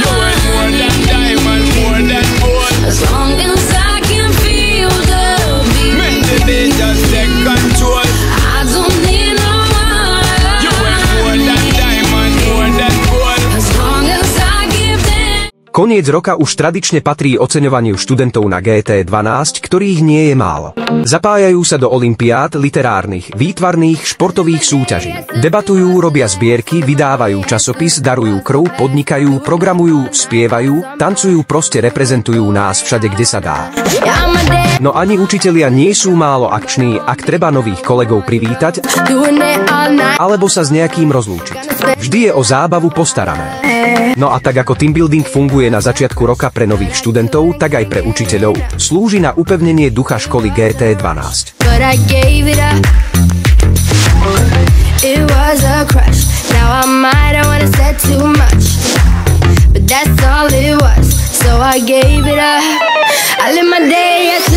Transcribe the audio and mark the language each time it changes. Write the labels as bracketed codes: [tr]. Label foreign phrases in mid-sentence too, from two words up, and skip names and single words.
[en] You ain't more than diamond, more than gold. As long as I can feel the beat. Make the beat just take control. I don't need no money. You ain't more than diamond, more than gold. As long as I give them. [sk] Koniec roka už tradične patrí oceňovaniu študentov na GT12, ktorých nie je málo. Zapájajú sa do olympiád, literárnych, výtvarných, športových súťaží. Debatujú, robia zbierky, vydávajú časopis, darujú krv, podnikajú, programujú, spievajú, tancujú, proste reprezentujú nás všade, kde sa dá. No ani učitelia nie sú málo akční, ak treba nových kolegov privítať, alebo sa s nejakým rozlúčiť. Vždy je o zábavu postarané. No a tak ako [en] team building [sk] funguje na začiatku roka pre nových študentov, tak aj pre učiteľov, slúži na upevnenie ducha školy GT12. [en] But I gave it up. It was a crush. Now I might have wanna said too much, but that's all it was. So I gave it up. I live my day